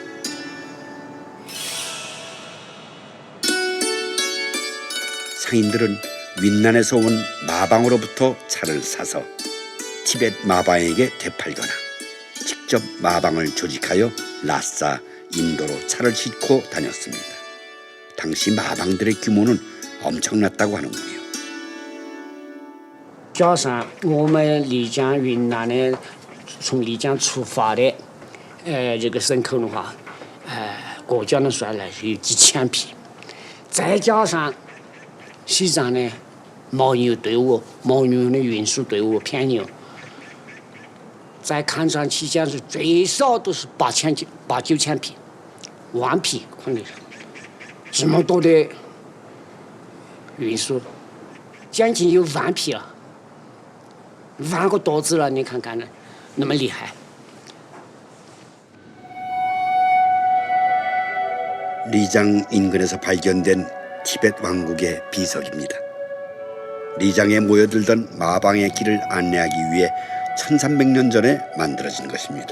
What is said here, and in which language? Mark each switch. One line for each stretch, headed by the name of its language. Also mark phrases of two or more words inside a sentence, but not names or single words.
Korean: 상인들은 윈난에서 온 마방으로부터 차를 사서 티베트 마방에게 되팔거나 직접 마방을 조직하여 라싸, 인도로 차를 싣고 다녔습니다. 당시 마방들의 규모는 엄청났다고 하는군요.
Chinese: 加上我们丽江、云南的，从丽江出发的，这个人口的话，国家能算来是有几千匹，再加上西藏的牦牛队伍、牦牛的运输队伍、偏牛，在抗战期间是最少都是8、9千匹，10000匹可能是这么多的运输，将近有10000匹了。 10000个多子了，你看看呢，那么厉害。
Korean: 리장 인근에서 발견된 티베트 왕국의 비석입니다. 리장에 모여들던 마방의 길을 안내하기 위해 1300년 전에 만들어진 것입니다.